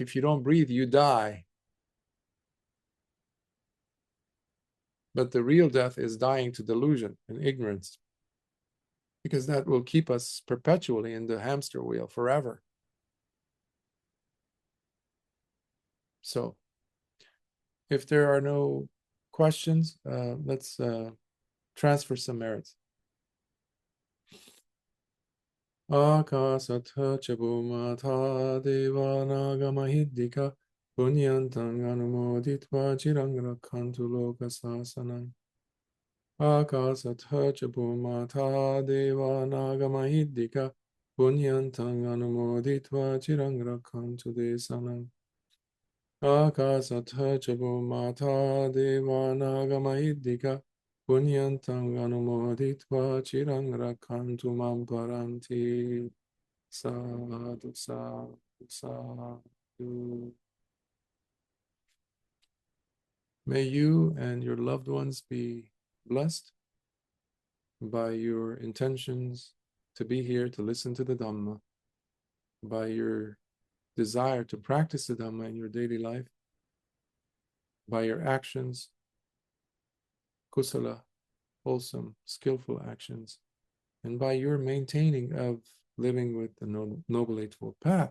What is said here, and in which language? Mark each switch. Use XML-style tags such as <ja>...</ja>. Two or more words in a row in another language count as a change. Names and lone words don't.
<en>If you don't breathe, you die. But the real death is dying to delusion and ignorance, because that will keep us perpetually in the hamster wheel forever. So if there are no questions, let's transfer some merits.</en> <pi>Akasatha chabumata devanaga mahiddhika punyantang anumoditva chirang rakhantu lokasasanam. Akasatha chabumata devanaga mahiddhika punyantang anumoditva chirang rakhantu desanam. Akasatha chabumata devanaga mahiddhika punyantang anumoditva chirang rakhantu mam paranti. Sadhu, sadhu, sadhu.</pi> <en>May you and your loved ones be blessed by your intentions to be here to listen to the Dhamma. by your desire to practice the Dhamma in your daily life, by your actions, kusala, wholesome, skillful actions, and by your maintaining of living with the Noble Eightfold Path.</en>